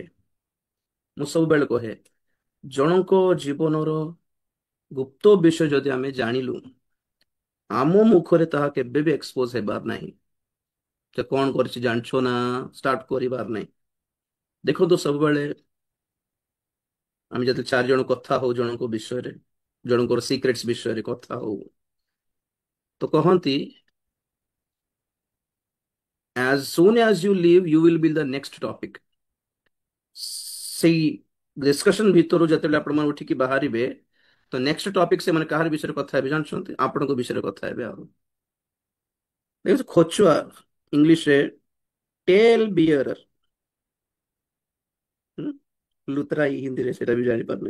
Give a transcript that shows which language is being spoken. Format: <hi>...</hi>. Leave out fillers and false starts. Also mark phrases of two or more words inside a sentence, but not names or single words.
<or>ମୁଁ ସବୁବେଳେ କହେ, ଜଣଙ୍କ ଜୀବନର ଗୁପ୍ତ ବିଷୟ ଯଦି ଆମେ ଜାଣିଲୁ, ଆମ ମୁଖରେ ତାହା କେବେ ବି ଏକ୍ସପୋଜ ହେବାର ନାହିଁ। ସେ କଣ କରିଛି ଜାଣିଛ ନା, ଷ୍ଟାର୍ଟ କରିବାର ନାହିଁ। ଦେଖନ୍ତୁ, ସବୁବେଳେ ଆମେ ଯଦି ଚାରି ଜଣ କଥା ହଉ ଜଣଙ୍କ ବିଷୟରେ, ଜଣଙ୍କର ସିକ୍ରେଟ୍ସ ବିଷୟରେ କଥା ହଉ, ତ କହନ୍ତି</or> <en>as soon as you leave you will be the next topic।</en> <or>ସେଇ ଡିସ୍କସନ ଭିତରୁ ଯେତେବେଳେ ଆପଣ ମାନେ ଉଠିକି ବାହାରିବେ, ତ</or> <en>next topic</en> <or>ସେମାନେ କାହାର ବିଷୟରେ କଥା ହେବେ ଜାଣିଛନ୍ତି? ଆପଣଙ୍କ ବିଷୟରେ କଥା ହେବେ। ଆଉ ଦେଖନ୍ତୁ, ଖୋଚୁଆ ଇଂଲିଶରେ</or> <en>tale bearer,</en> <or>ଲୁତରାଇ ହିନ୍ଦୀରେ ସେଟା ବି ଜାଣିପାରୁନି।</or>